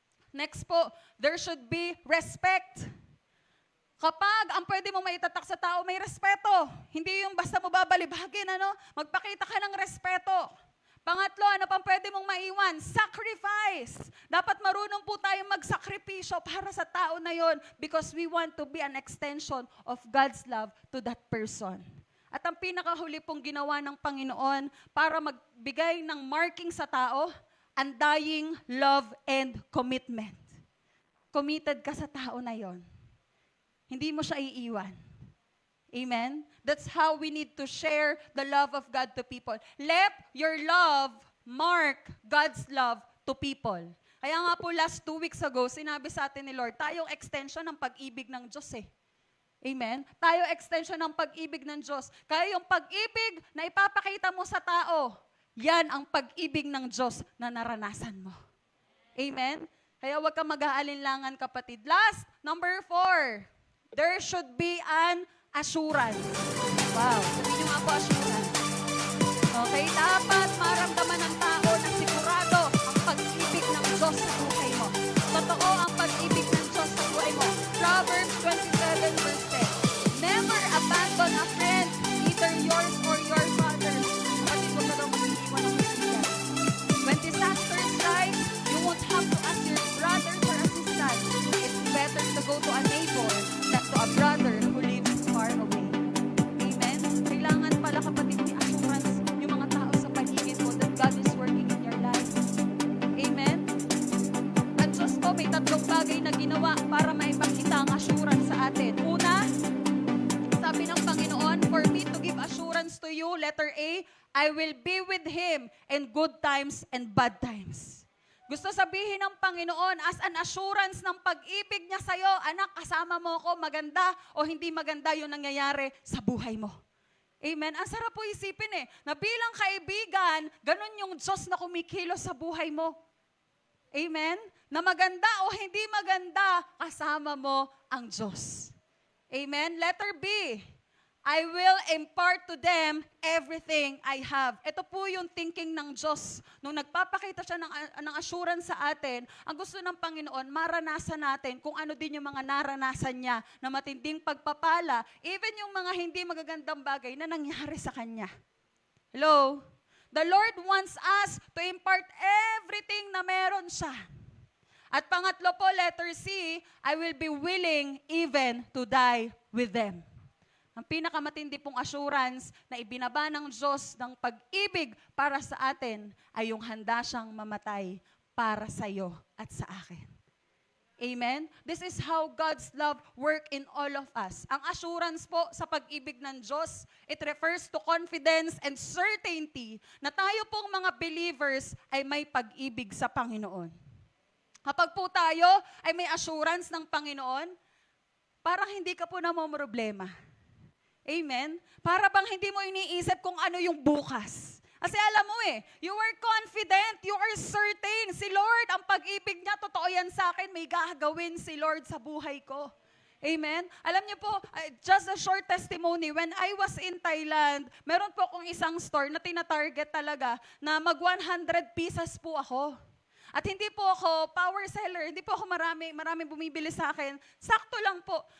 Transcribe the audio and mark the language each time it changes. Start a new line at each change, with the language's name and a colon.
English: Next po, there should be respect.
Filipino: Kapag ang pwede mo maitatak sa tao, may respeto. Hindi yung basta mo babalibagin, magpakita ka ng respeto. Pangatlo, ano pang pwede mong maiwan? Sacrifice. Dapat marunong po tayong magsakripisyo para sa tao na yon
English: because we want to be an extension of God's love to that person.
Filipino: At ang pinakahuli pong ginawa ng Panginoon para magbigay ng marking sa tao,
English: undying love and commitment.
Filipino: Committed ka sa tao na yon. Hindi mo siya iiwan. Amen?
English: That's how we need to share the love of God to people. Let your love mark God's love to people.
Filipino: Kaya nga po last 2 weeks ago, sinabi sa atin ni Lord, tayong extension ng pag-ibig ng Diyos eh. Amen? Tayo extension ng pag-ibig ng Diyos. Kaya yung pag-ibig na ipapakita mo sa tao, yan ang pag-ibig ng Diyos na naranasan mo. Amen? Kaya huwag kang mag-aalinlangan, kapatid. Last, number 4.
English: There should be an assurance.
Filipino: Wow. Sabihin niyo nga po, assurance. Okay, dapat maramdaman ng tao na sigurado ang pag-ibig ng Diyos sa buhay mo. Totoo ang pag-ibig ng Diyos sa buhay mo. Proverbs 27 verse 10.
English: Never abandon a friend, either yours or your father's.
Filipino: Kapatid, huwag ka daw mag-iwan ng kaibigan.
English: When disaster strikes, you won't have to ask your brother for assistance. It's better to go to a neighbor than to a brother who lives far away.
Filipino: Amen? Kailangan pala, kapatid, may assurance yung mga tao sa paligid mo
English: that God is working in your life.
Filipino: Amen? At Diyos po, may 3 bagay na ginawa para maipakita ang assurance sa atin. Una, sabi ng Panginoon,
English: for me to give assurance to you, letter A, I will be with Him in good times and bad times.
Filipino: Gusto sabihin ng Panginoon,
English: as an assurance
Filipino: ng pag-ibig niya sa'yo, anak, kasama mo ako, maganda o hindi maganda yung nangyayari sa buhay mo. Amen? Ang sarap po isipin na bilang kaibigan, ganun yung Diyos na kumikilos sa buhay mo. Amen? Na maganda o hindi maganda, kasama mo ang Diyos. Amen?
English: Letter B, I will impart to them everything I have.
Filipino: Ito po yung thinking ng Diyos. Nung nagpapakita siya ng assurance sa atin, ang gusto ng Panginoon, maranasan natin kung ano din yung mga naranasan niya na matinding pagpapala, even yung mga hindi magagandang bagay na nangyari sa Kanya.
English: Hello? The Lord wants us to impart everything
Filipino: na meron siya. At pangatlo po,
English: letter C, I will be willing even to die with them.
Filipino: Ang pinakamatindi pong assurance na ibinaba ng Diyos ng pag-ibig para sa atin ay yung handa siyang mamatay para sa iyo at sa akin. Amen?
English: This is how God's love work in all of us.
Filipino: Ang assurance po sa pag-ibig ng Diyos,
English: it refers to confidence and certainty
Filipino: na tayo pong mga believers ay may pag-ibig sa Panginoon. Kapag po tayo ay may assurance ng Panginoon, parang hindi ka po namomroblema. Amen? Para bang hindi mo iniisip kung ano yung bukas. Kasi alam mo
English: you are confident, you are certain.
Filipino: Si Lord, ang pag-ibig niya, totoo yan sa akin, may gagawin si Lord sa buhay ko. Amen? Alam niyo po,
English: just a short testimony, when I was in Thailand,
Filipino: meron po akong isang store na tina-target talaga na mag 100 pieces po ako. At hindi po ako power seller, hindi po ako marami bumibili sa akin. Sakto lang po.